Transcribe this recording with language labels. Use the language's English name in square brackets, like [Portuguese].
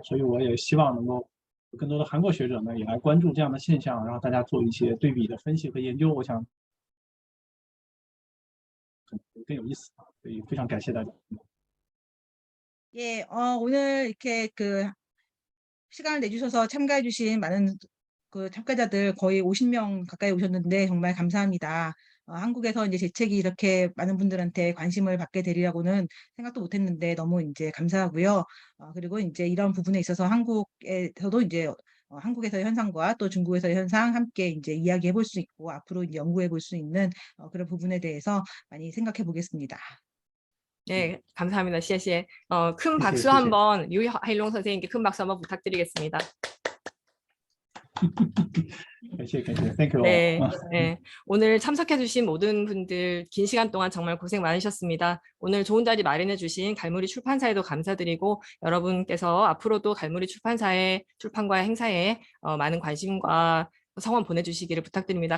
[Chinese] 所以我也希望能够有更多的韩国学者呢也来关注这样的现象，然后大家做一些对比的分析和研究，我想更有意思啊。所以非常感谢大家。 [Korean] 예, 오늘 이렇게 그 시간을 내주셔서 참가해주신 많은 그 참가자들 거의 50명 가까이 오셨는데 정말 감사합니다. 한국에서 이제 제 책이 이렇게 많은 분들한테 관심을 받게 되리라고는 생각도 못했는데 너무 이제 감사하고요. 그리고 이제 이런 부분에 있어서 한국에서도 이제 한국에서의 현상과 또 중국에서의 현상 함께 이제 이야기해 볼 수 있고 앞으로 이제 연구해 볼 수 있는 그런 부분에 대해서 많이 생각해 보겠습니다. 네, 감사합니다. [Chinese] 谢谢. [Korean] 큰 [Chinese] 谢谢, [Korean] 박수 [Chinese] 谢谢. [Korean] 한번 유하일롱 선생님께 큰 박수 한번 부탁드리겠습니다. [Chinese] 感谢 [English] Thank you all. [Korean] 네, 네. 오늘 참석해주신 모든 분들 긴 시간 동안 정말 고생 많으셨습니다. 오늘 좋은 자리 마련해주신 갈무리 출판사에도 감사드리고 여러분께서 앞으로도 갈무리 출판사의 출판과 행사에 많은 관심과 성원 보내주시기를 부탁드립니다.